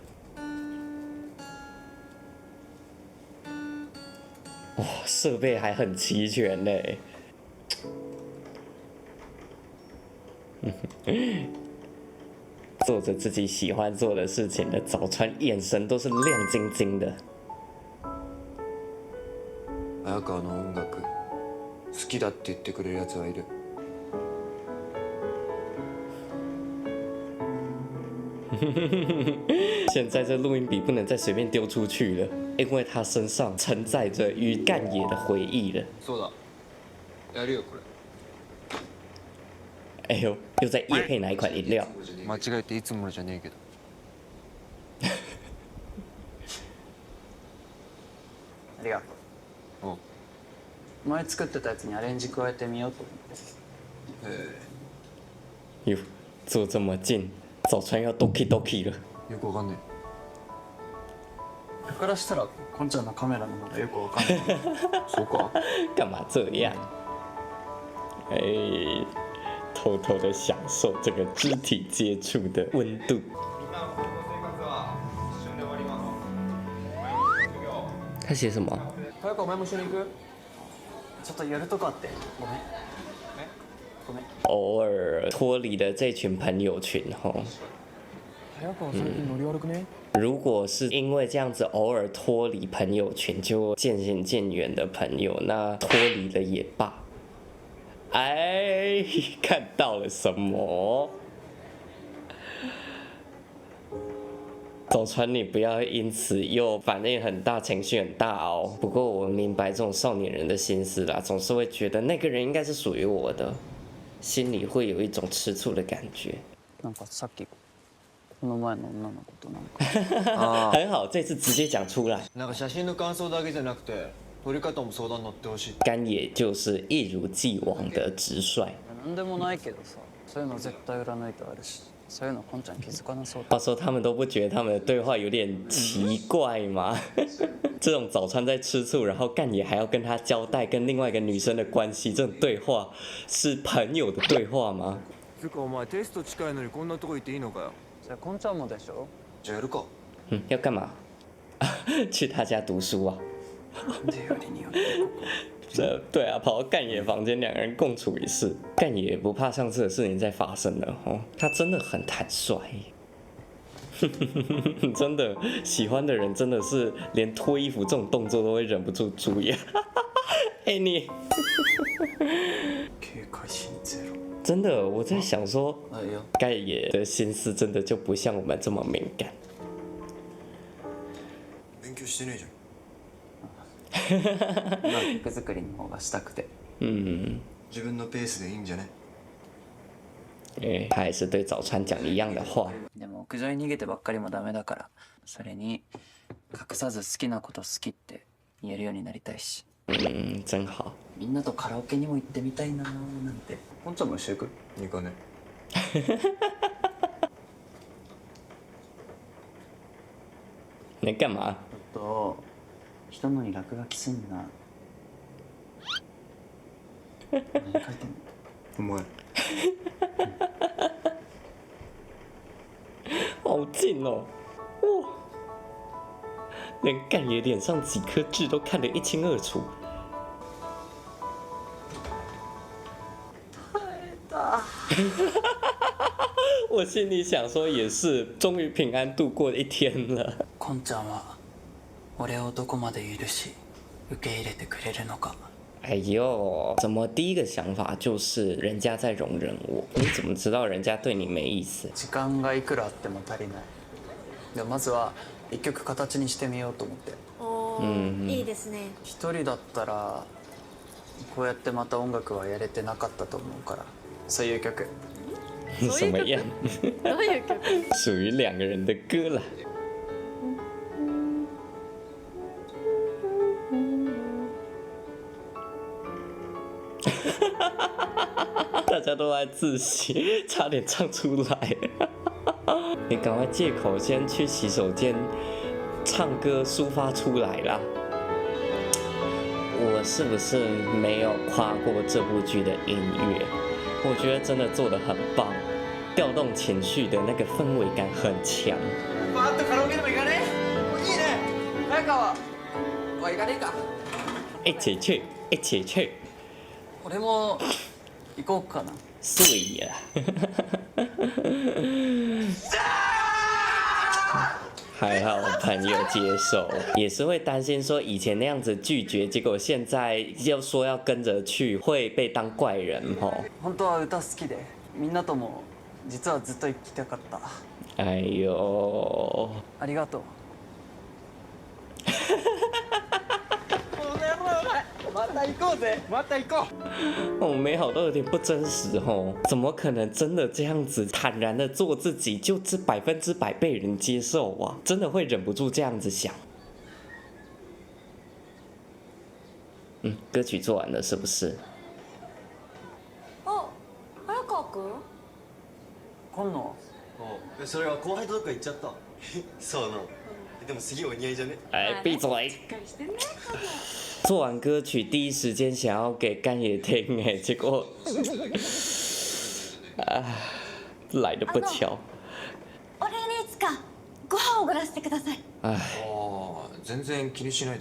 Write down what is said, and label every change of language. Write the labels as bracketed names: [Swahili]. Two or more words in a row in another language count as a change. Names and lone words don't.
[Chinese] 哇，设备还很齐全嘞。做着自己喜欢做的事情的早川，眼神都是亮晶晶的。 [Japanese] 早川の音楽好きだって言ってくれるやつがいる。 [Chinese] 现在这录音笔不能再随便丢出去了，因为它身上承载着与干野的回忆了。 [Japanese] そうだ。やるよこれ。 [Chinese] 哎呦，又在业配哪一款饮料？ [Japanese] 間違えていつものじゃねえけど。ありがとう。おう。前作ってたやつにアレンジ加えてみようと思って。 [Chinese] 哟，坐这么近，早川要 [Japanese] ドキドキ [Chinese] 了。 [Japanese] よくわかんねだからしたらこんちゃんのカメラの方がよくわかんない。え。そうか。 [Chinese] 干嘛这样？偷偷的享受这个肢体接触的温度。他写什么？ [Japanese] 早川お前も一緒に行く？ちょっとやるとこあってごめん。ごめん。 [Chinese] 偶尔脱离了这群朋友群吼。 [Japanese] 早川最近ノリ悪くね？ [Chinese] 如果是因为这样子偶尔脱离朋友群就渐行渐远的朋友，那脱离了也罢。哎，看到了什么？早川，你不要因此又反应很大，情绪很大哦。不过我明白这种少年人的心思啦，总是会觉得那个人应该是属于我的，心里会有一种吃醋的感觉。 [Japanese] なんかさっきこの前の女の子となんか [Chinese] 很好，这次直接讲出来。 [Japanese] なんか写真の感想だけじゃなくて撮り方も相談乗ってほしい。 [Chinese] 干野就是一如既往的直率。 [Japanese] なんでもないけどさ、そういうの絶対裏抜いてあるし、そういうのこんちゃん気づかなそうだ。 [Chinese] 话说他们都不觉得他们的对话有点奇怪吗？这种早川在吃醋，然后干野还要跟他交代跟另外一个女生的关系，这种对话是朋友的对话吗？ [Japanese] つうかお前テスト近いのにこんなとこ行っていいのかよ。じゃあこんちゃんもでしょ。じゃあやるか。 [Chinese] 要干嘛？去他家读书啊？ [Japanese] なんでよりによってここ。 [Chinese] 对啊，跑到干野房间，两个人共处一室。干野也不怕上次的事情再发生了哦，他真的很坦率。真的喜欢的人真的是连脱衣服这种动作都会忍不住注意。哎、你 [Japanese] 警戒心ゼロ。 [Chinese] 真的我在想说， [Japanese] あいや。 [Chinese] 干野的心思真的就不像我们这么敏感。 [Japanese] 勉強してねえじゃん。まあ曲作りの方がしたくて。嗯，自分のペースでいいんじゃね。 [Chinese] 他还是对早川讲一样的话。 [Japanese] でも屋上に逃げてばっかりもダメだから、それに隠さず好きなこと好きって言えるようになりたいし。 [Chinese] 嗯，真好。 [Japanese] みんなとカラオケにも行ってみたいなーなんて。こんちゃんも一緒行く？行かね。 [Chinese] 你干嘛？ [Japanese] ちょっと人のに落書きすんな。何書いてんの？お前。 [Chinese] 好近哦，哇！连干爷脸上几颗痣都看得一清二楚。我心里想说，也是，终于平安度过一天了。 [Japanese] こんちゃんは俺をどこまで許し受け入れてくれるのか。 [Chinese] 哎呦，怎么第一个想法就是人家在容忍我？你怎么知道人家对你没意思？ [Japanese] 時間がいくらあっても足りない。でもまずは一曲形にしてみようと思って。おうんーいいですね。一人だったらこうやってまた音楽はやれてなかったと思うから、そういう曲。 [Chinese] 什么样？ [Japanese] どういう曲？ [Chinese] 属于两个人的歌啦。大家都在自习，差点唱出来。你赶快借口先去洗手间唱歌抒发出来啦。我是不是没有夸过这部剧的音乐？我觉得真的做得很棒，调动情绪的那个氛围感很强。 [Japanese] バーッとカラオケでも行かねいいね早川おい行かねえか [Chinese] 一起去，一起去， [Japanese] 俺も行こうかな。 [Chinese] 睡呀！还好朋友接受，也是会担心说以前那样子拒绝，结果现在又说要跟着去，会被当怪人吼。 [Japanese] 本当は歌好きで、みんなとも実はずっと行きたかった。 [Chinese] 哎呦， [Japanese] ありがとう。また行こうぜまた行こう [Chinese] 哦，美好都有点不真实吼，怎么可能真的这样子坦然的做自己，就是100%被人接受啊？真的会忍不住这样子想。歌曲做完了是不是？ [Japanese] あ、早川くん？今野。それは後輩とどっか行っちゃった。そうなの。でもすげえお似合いじゃね。 [Chinese] 哎，闭嘴！做完歌曲，第一时间想要给干爷听，哎，结果，来的不巧。 [Japanese] お礼にいつかご飯をおごらせてください。 [Chinese] 哎， [Japanese] ああ、全然気にしないで。